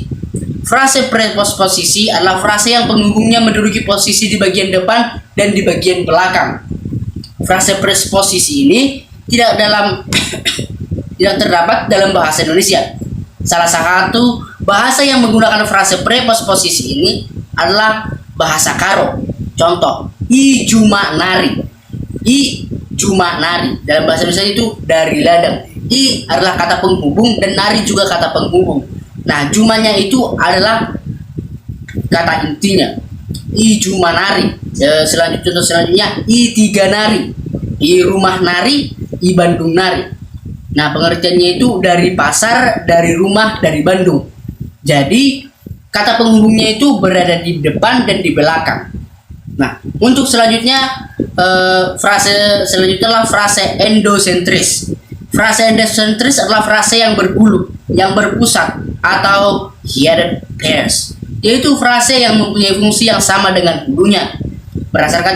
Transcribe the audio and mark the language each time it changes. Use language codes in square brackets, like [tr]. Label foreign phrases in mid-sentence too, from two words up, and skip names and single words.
[id] Frase preposposisi adalah frase yang penghubungnya menduduki posisi di bagian depan dan di bagian belakang. Frase preposisi ini tidak terdapat dalam bahasa Indonesia. Salah satu bahasa yang menggunakan frase preposposisi ini adalah bahasa Karo. Contoh, [btx] i juma nari. I juma nari [id] dalam bahasa Indonesia itu dari ladang. I adalah kata penghubung dan nari juga kata penghubung. Nah, jumanya itu adalah kata intinya. [btx] I juma nari. Selanjutnya i tiga nari. I rumah nari, i Bandung nari. [id] Nah, pengertiannya itu dari pasar, dari rumah, dari Bandung. Jadi kata penghubungnya itu berada di depan dan di belakang. Nah, untuk selanjutnya frase selanjutnya adalah frase endosentris. Frase endosentris adalah frase yang berbulu, yang berpusat atau [en] headed pairs, [id] yaitu frase yang mempunyai fungsi yang sama dengan bulunya.